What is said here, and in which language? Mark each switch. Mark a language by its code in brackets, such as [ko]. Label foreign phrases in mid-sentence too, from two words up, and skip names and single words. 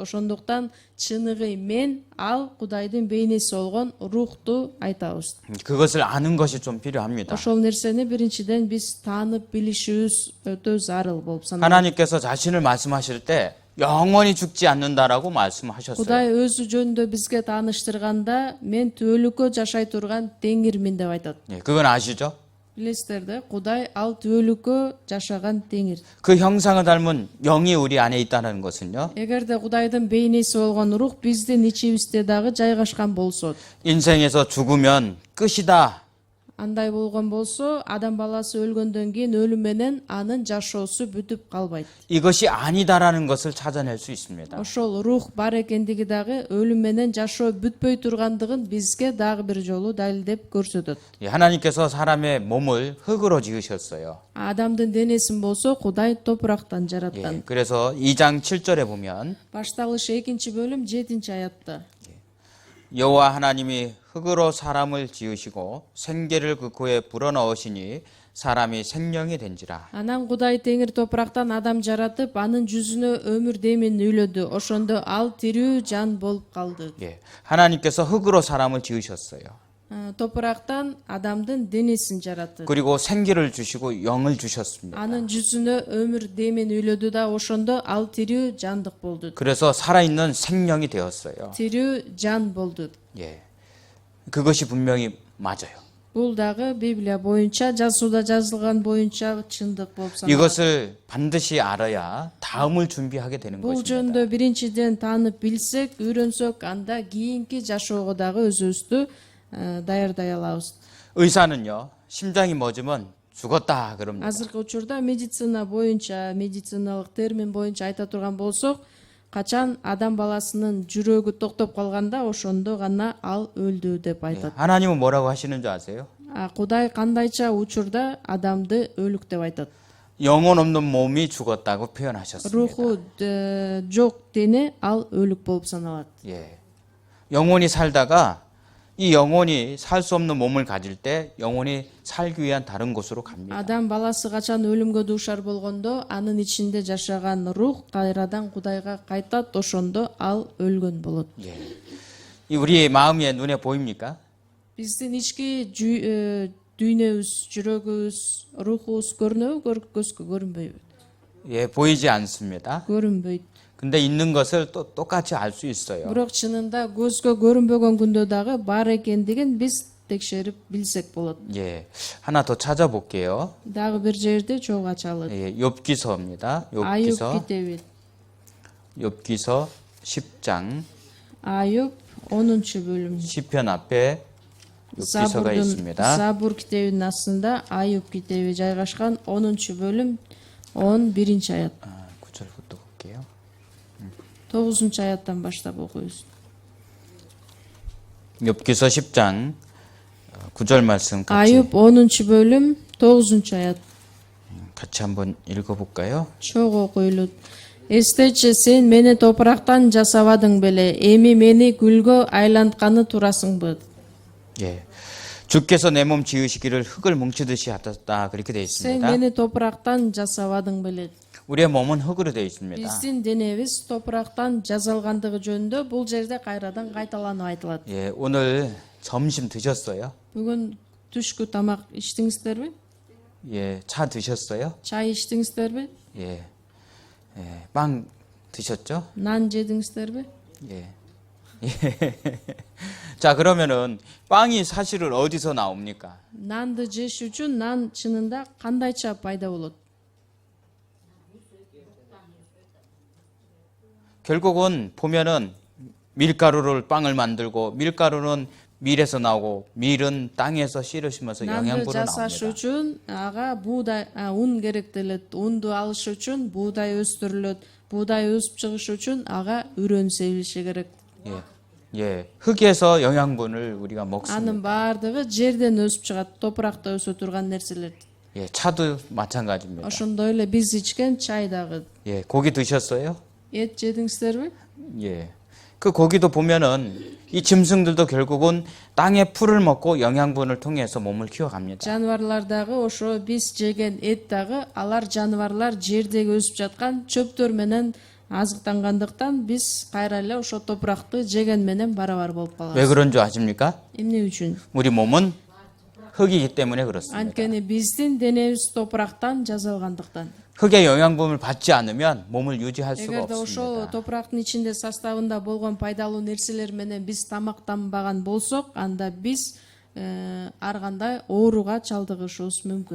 [ky] Ошондуктан чыныгы мен ал Кудайдын бейнеси болгон рухту айтабыз. [ko] 그것을 아는 것이 좀 필요합니다. [ky] Ошол нерсени биринчиден биз таанып билишибиз өтө зарыл болуп саналат. [ko] 하나님께서 자신을 말씀하실 때 영원히 죽지 않는다라고 말씀하셨어요. [ky] Кудай өзү жөнүндө бизге тааныштырганда мен түбөлүккө жашай турган Теңирмин деп айтат. [ko] 예, 그건 아시죠? [ky] Билесиздер да, Кудай ал түбөлүккө жашаган Теңир. [ko] 그 형상을 닮은 영이 우리 안에 있다는 것은요. [ky] Эгерде Кудайдын бейнеси болгон рух биздин ичибизде дагы жайгашкан болсо, [ko] 인생에서 죽으면 끝이다. [ky] андай болгон болсо, адам баласы өлгөндөн кийин өлүм менен анын жашоосу бүтүп калбайт. [ko] 이것이 아니다라는 것을 찾아낼 수 있습니다. [ky] Ошол рух бар экендиги дагы өлүм менен жашоо бүтпөй тургандыгын бизге дагы бир жолу далилдеп көрсөтөт. [ko] 예, 하나님께서 사람의 몸을 흙으로 지으셨어요. [ky] Адамдын денесин болсо Кудай топурактан жараткан. [ko] 예, 그래서 2장 7절에 보면 [ky] Башталыш 2-бөлүм 7-аятта. [ko] 여호와 하나님이 흙으로 사람을 지으시고 생계를 그 코에 불어넣으시니 사람이 생명이 된지라. [ky] Анан Кудай Теңир топурактан адам жаратып, анын жүзүнө өмүр демин үйлөдү. Ошондо ал тирүү жан болуп калды. [ko] 예, 하나님께서 흙으로 사람을 지으셨어요. [ky] Топурактан адамдын денесин жаратты. [ko] 그리고 생기를 주시고 영을 주셨습니다. [ky] Анын жүзүнө өмүр демин үйлөдү да ошондо ал тирүү жандык болду. [ko] 그래서 살아있는 생명이 되었어요. [ky] Тирүү жан болду. [ko] 예, 그것이 분명히 맞아요. [ky] Бул дагы Библия боюнча, жазууда жазылган боюнча чындык болуп саналат. [ko] 이것을 반드시 알아야 다음을 준비하게 되는 [ky] Бул [ko] 것입니다. [ky] жөнүндө биринчиден таанып билсек, үйрөнсөк, анда кийинки жашоого дагы өзүбүздү даярдай алабыз. [ko] 의사는요, 심장이 멎으면 죽었다 그럽니다. [ky] Азыркы учурда медицина боюнча, медициналык термин боюнча айта турган болсок, качан адам баласынын жүрөгү токтоп калганда ошондо гана ал өлдү деп айтат. [ko] 하나님은 뭐라고 하시는 줄 아세요? [ky] Кудай кандайча учурда адамды өлүк деп айтат. [ko] 영혼 없는 몸이 죽었다고 표현하셨습니다. [ky] Руху жок дене ал өлүк болуп саналат. [ko] 예, 영혼이 살다가 이 영혼이 살 수 없는 몸을 가질 때 영혼이 살기 위한 다른 곳으로 갑니다. [ky] Адам баласы качан өлүмгө дуушар болгондо, анын ичинде жашаган рух кайрадан Кудайга кайтат, ошондо ал өлгөн болот. [ko] 예, 이 우리 마음이 눈에 보입니까? [ky] Биздин ички дүйнөбүз, жүрөгүбүз, рухубуз көрүнөбү, көзгө көрүнбөйбү? [ko] 예, 보이지 않습니다. [ky] Көрүнбөйт. [ko] 근데 있는 것을 또 똑같이 알 수 있어요. [ky] Бирок чынында көзгө көрүнбөгөн күндө дагы бар экендигин биз текшерип билсек болот. [ko] 예, 하나 더 찾아볼게요. [ky] Дагы бир жерде чогуу ачалат. [ko] 예, 욥기서입니다. [ky] Айып [ko] 욥기서, [ky] китеби. [ko] 욥기서 10장 [ky] Айып 10 бөлүм. [ko] 시편 앞에 욥기서가 있습니다. [ky] Забур китебинин астында Айып китеби жайгашкан 10 бөлүм 11 аят. [ko] 9절부터 볼게요. [ky] 9 аяттан баштап окуйбуз. [ko] 욥기서 10장 9절 말씀 같이, [ky] Айып 10 бөлүм 9 аят. [ko] 같이 한번 읽어볼까요? [ky] Чогуу окуйлут. Эстечи, сен мени топурактан жасабадың беле, эми мени гүлгө айлантканы турасыңбы? [ko] 예, 주께서 내 몸 지으시기를 흙을 뭉치듯이 하셨다, 그렇게 되어 [ky] Сен [ko] 있습니다. [ky] мени топурактан жасабадың беле. [ko] 우리의 몸은 흙으로 되어 있습니다. [ky] Биздин денебиз топурактан жасалгандыгы жөнүндө бул жерде кайрадан кайталанып айтылат. [ko] 예, 오늘 점심 드셨어요? [ky] Бүгүн түшкү тамак ичтиңиздерби? [ko] 예, 차 드셨어요? [ky] Чай ичтиңиздерби? [ko] 예, 예, 빵 드셨죠? [ky] Нан жедиңиздерби? [ko] 예. 예. 자, 그러면은 빵이 사실은 어디서 나옵니까? [ky] Нанды жеш үчүн нан чынында кандайча пайда болот? [ko] 결국은 보면은 밀가루를 빵을 만들고 밀가루는 밀에서 나오고 밀은 땅에서 씨르시면서 [ky] Нанды [ko] 영양분으로 [ky] жасаш [ko] 나옵니다. [ky] үчүн ага буудай, ун керектелет. Унду алыш үчүн буудай өстүрүлөт. Буудай өсүп чыгыш үчүн ага үрөн себилиши керек. [ko] 예. 예. 흙에서 영양분을 우리가 먹습니다. [ky] Анын баардыгы жерден өсүп чыгат, топуракта өсө турган нерселер. [ko] 예, 차도 마찬가지입니다. [ky] Ошондой эле биз ичкен чай дагы. [ko] 예, 고기 드셨어요? [ky] Эт жедиңиздерби? [ko] 예. 그 고기도 보면은 이 짐승들도 결국은 땅의 풀을 먹고 영양분을 통해서 몸을 키워갑니다. [ky] Жаныбарлар дагы ошо биз жеген эт дагы алар жаныбарлар жердеги өсүп жаткан чөптөр менен азыктангандыктан биз кайра эле ошо топуракты жеген менен барабар болуп [ko] 왜 [ky] калабыз. [ko] 그런 줄 아십니까? [ky] Эмне үчүн? [ko] 우리 몸은 흙이기 때문에 그렇습니다. [ky] Анткени биздин денебиз топурактан жасалгандыктан. [ko] 흙의 영양분을 받지 않으면 몸을 유지할 수가 [ky] Эгерде ошол [ko] 없습니다. [ky] топурактын ичинде составында болгон пайдалуу нерселер менен биз тамактанбаган болсок, анда биз ар кандай ооруга чалдыгышыбыз мүмкүн.